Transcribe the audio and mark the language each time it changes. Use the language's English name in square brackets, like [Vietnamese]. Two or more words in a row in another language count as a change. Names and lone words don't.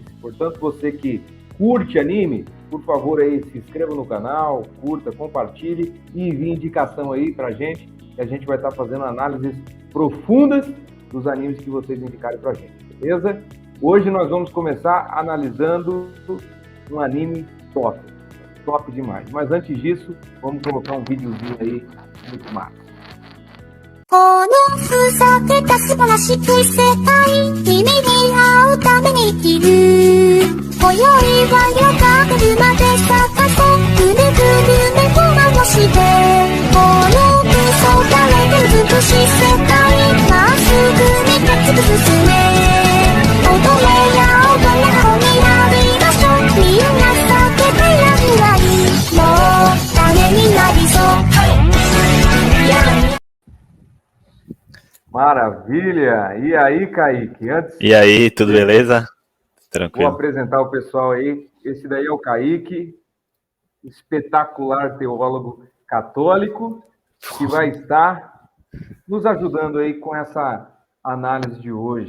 [Portuguese] Portanto, você que curte anime, por favor, aí se inscreva no canal, curta, compartilhe e envie indicação aí pra gente, que a gente vai estar fazendo análises profundas dos animes que vocês indicarem pra gente, beleza? Hoje nós vamos começar analisando um anime top demais. Mas antes disso, vamos colocar um videozinho aí muito massa. [Japanese] このふざけた素晴らしき世界君に会うために生きる今宵は夜が来るまで探そうぐるぐる目を回してこの空想がれる美しい世界まっすぐに立ち進め踊れや踊れ青になりましょうみんな叫べや未来もう種になりそう [Portuguese] Maravilha! E aí, Kaique? E aí, tudo beleza? Tranquilo. Vou apresentar o pessoal aí. Esse daí é o Kaique, espetacular teólogo católico, que vai estar nos ajudando aí com essa análise de hoje.